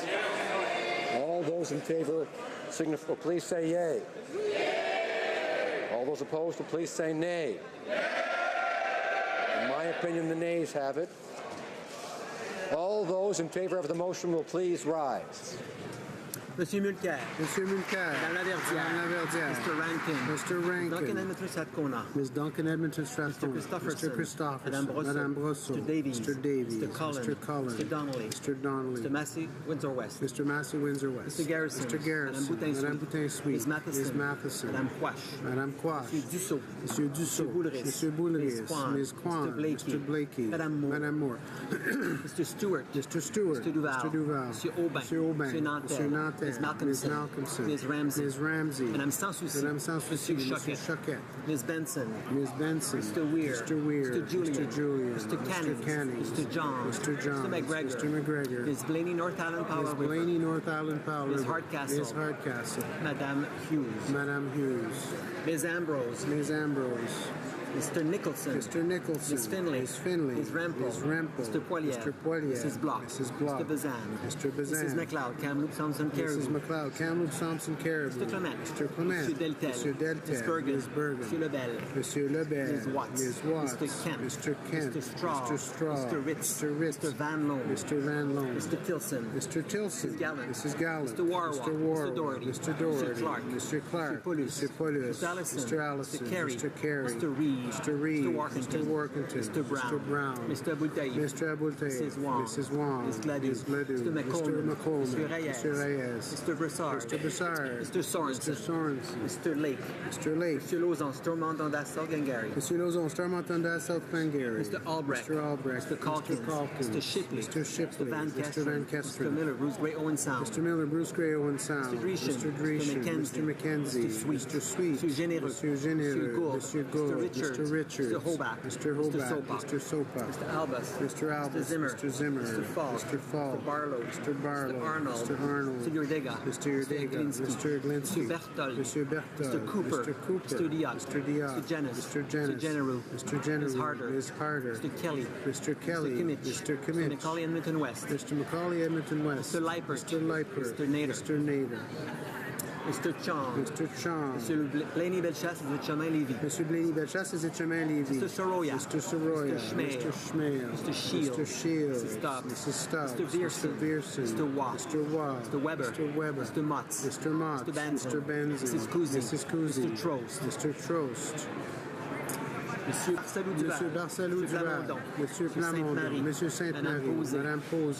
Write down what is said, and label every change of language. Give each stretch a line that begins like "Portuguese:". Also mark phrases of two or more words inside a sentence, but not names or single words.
English: All those in favor signify, please say yay. Yay. All those opposed, please say nay. Nay. In my opinion, the nays have it. All those in favor of the motion will please rise. Monsieur Mulcair. Monsieur Mulcair. Madame Laverdière. Mr. Rankin. Mr. Rankin. Duncan Edmonton Strathcona. Ms. Duncan Edmonton Strathcona. Mr. Christopherson. Madame Brosseau. Mr. Davies. Mr. Davies. Mr. Collins. Mr. Collins. Mr. Donnelly. Mr. Donnelly. Mr. Massey, Windsor West. Mr. Massey, Windsor West. Mr. Garrison. Mr. Garrison. Madame Boutin-Sweet. Ms. Matheson. Ms. Matheson. Madame Quash. Madame Quash. Monsieur Dussault. Monsieur Dussault. Monsieur Boulris. Ms. Kwan. Mr. Blakey. Madame Moore. Mr. Stewart. Mr. Stewart. Mr. Duval. Mr. Duval. Monsieur Aubin. Monsieur Aubin. Monsieur Nantel. Ms. Malcolmson. Ms. Ramsey. Ms. Ramsey. Madame Sanssouci. Madame Sanssouci. Monsieur Choquette. Ms. Benson. Ms. Benson. Mr. Weir. Mr. Weir. Mr. Julian. Mr. Julian. Mr. Canning. Mr. John. Mr. John. Mr. McGregor. Mr. McGregor. Ms. Blaney, North Island Power Ms. Blaney, North Island Power Ms. River. Hardcastle. Ms. Hardcastle. Madame Hughes. Madame Hughes. Ms. Ambrose. Ms. Ambrose. Mr. Nicholson. Mr. Nicholson. Ms. Finley. Ms. Finley. Ms. Rempel. Ms. Rempel. Mr. Poilier. Mr. Poilier. Mrs. Block. Mrs. Block. Mr. Bazan. Mr. Bazan. Mrs. McLeod. Kamloops Thompson Caribou. Mrs. McLeod. Kamloops Thompson Caribou. Mr. Clement. Mr. Clement. Mr. Deltel. Mr. Deltel. Ms. Bergen. Ms. Bergen. Mr. Lebel. Mr. Lebel. Ms. Watts. Ms. Watts. Mr. Kent. Mr. Kent. Mr. Straw. Mr. Straw. Mr. Ritz. Mr. Ritz. Mr. Van Loan. Mr. Van Loan. Mr. Tilson. Mr. Tilson. Mrs. Gallant. Mrs. Gallant. Mr. Warwick. Mr. Warwick. Mr. Doherty. Mr. Doherty. Mr. Clark. Mr. Clark. Mr. Paulus. Mr. Paulus. Mr. Allison. Mr. Allison. Mr. Carey. Mr. Carey. Mr. Reed. Mr. Reed. Mr. Workington. Mr. Workington. Mr. Brown. Mr. Brown. Mr. Abultaïf. Mr. Abultaïf. Mrs. Wong. Mrs. Wong. Ms. Gladue. Ms. Gladue. Mr. McCollum. Mr. McCollum. Mr. Reyes. Mr. Reyes. Mr. Broussard. Mr. Broussard. Mr. Sorensen. Mr. Sorensen. Mr. Lake. Mr. Lake. Mr. Lauzon, Stormont, South Glengarry. Mr. Lauzon, Stormont, South Glengarry. Mr. Albrecht. Mr. Albrecht. Mr. Calkins. Mr. Shipley. Mr. Shipley. Mr. Van Mr. Van Kesteren. Mr. Miller, Bruce Gray, Owen Sound. Mr. Miller, Bruce Gray, Owen Sound. Mr. Dreeshen. Mr. Dreeshen. Mr. McKenzie. Mr. Sweet. Mr. Sweet. Mr. Généreux. Mr. Généreux. Mr. Gould. Mr. Gould. Mr. Richards. Mr. Richards. Mr. Hobart. Mr. Hobart. Mr. Sopa. Mr. Albus. Mr. Albus. Mr. Zimmer. Mr. Zimmer. Mr. Fall. Mr. Fall. Mr. Barlow. Mr. Barlow. Mr. Arnold. Mr. Arnold. Mr. Yurdega. Mr. Yurdega. Mr. Glinsky. Mr. Berthold. Mr. Berthold. Mr. Cooper. Mr. Cooper. Mr. Diot. Mr. Diot. Mr. Janis. Mr. Janis. Mr. Generou. Mr. Generou. Ms. Harder. Ms. Harder. Mr. Kelly. Mr. Kelly. Mr. Kimmich. Mr. Kimmich. Mr. Macaulay, Edmonton West. Mr. Macaulay, Edmonton West. Mr. Leipert. Mr. Leipert. Mr. Nader. Mr. Nader. Mr. Chong. Mr. Chong. Mr. Blaney Belchasse, de Chemin-Lévis. Mr. Blaney Belchasse, de Chemin-Lévis. Mr. Soroya. Mr. Soroya. Mr. Schmale. Mr. Schmale. Mr. Shields. Mr. Shields. Mrs. Stubbs. Mrs. Stubbs. Mr. Viersen. Mr. Viersen. Mr. Watt. Mr. Watt. Mr. Weber. Mr. Weber. Mr. Motz. Mr. Motz. Mr. Benson. Mr. Benson. Mrs. Cousy. Mrs. Cousy. Mr. Trost. Mr. Trost. Monsieur Barcelou Monsieur Barcelou Duval. Monsieur Plamondon. Monsieur Sainte-Marie. Madame Posé.